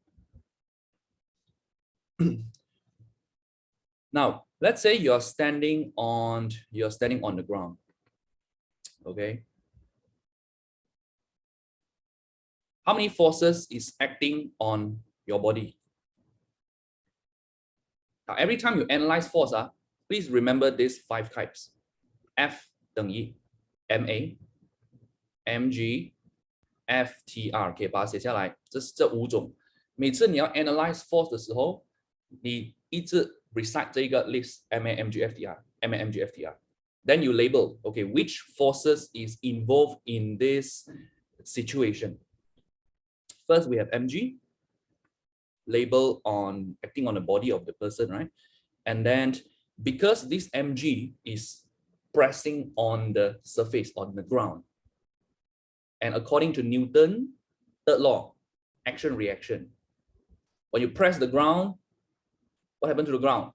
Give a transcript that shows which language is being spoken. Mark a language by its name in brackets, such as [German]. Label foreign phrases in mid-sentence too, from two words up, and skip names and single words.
[English] Now, let's say you're standing on the ground. Okay. How many forces is acting on your body? Now, every time you analyze force, please remember these 5 types. [Chinese] F 等于 ma, mg, ftr，可以把它写下来。这是这5种。每次你要 [English] analyze force [Chinese] 的时候，你一直 recite 这个 list ma, mg, ftr, ma, mg, ftr. [English] Then you label, okay, which forces is involved in this situation. First, we have mg, label on acting on the body of the person, right? And then because this mg is pressing on the surface, on the ground, and according to Newton's third law, action reaction, when you press the ground, what happened to the ground?